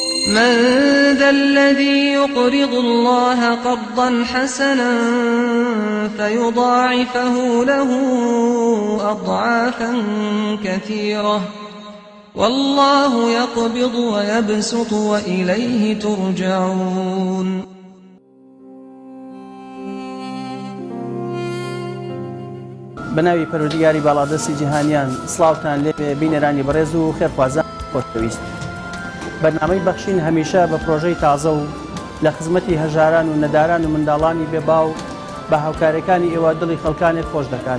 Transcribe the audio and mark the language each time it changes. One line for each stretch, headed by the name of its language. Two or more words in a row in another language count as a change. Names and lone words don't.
Arabic: من ذا الذي يقرض الله قرضا حسنا فيضاعفه له أضعافا كثيرة والله يقبض ويبسط وإليه ترجعون.
Central Kurdish: بناوی پەروەردگاری باڵادەستی جیهانیان سڵاوتان لێ بینەرانی بەڕێز و خێرخوازان خۆشەویست. بەرنامەی بەخشین هەمیشە بە پرۆژەی تازە و لە خزمەتی هەژاران و نەداران و منداڵانی بێباو بە هاوکارەکانی ئێوە دڵی خەڵکانێک خۆش دەکات.